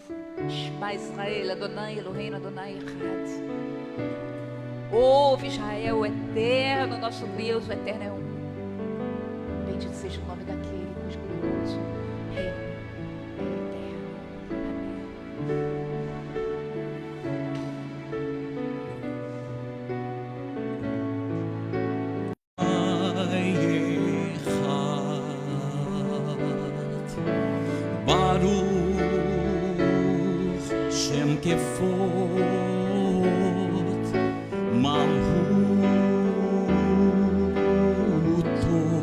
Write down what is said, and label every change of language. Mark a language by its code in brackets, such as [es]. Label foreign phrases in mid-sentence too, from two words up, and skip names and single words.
[he] שמע ישראל, אדוני אלוהינו, אדוני אחד. [pt] Ouve Israel, o Eterno, nosso Deus, o Eterno é um. Bendito seja o nome daquele cujo glorioso reino é eterno. Amém. [he] ברוך שם כבוד מלכותו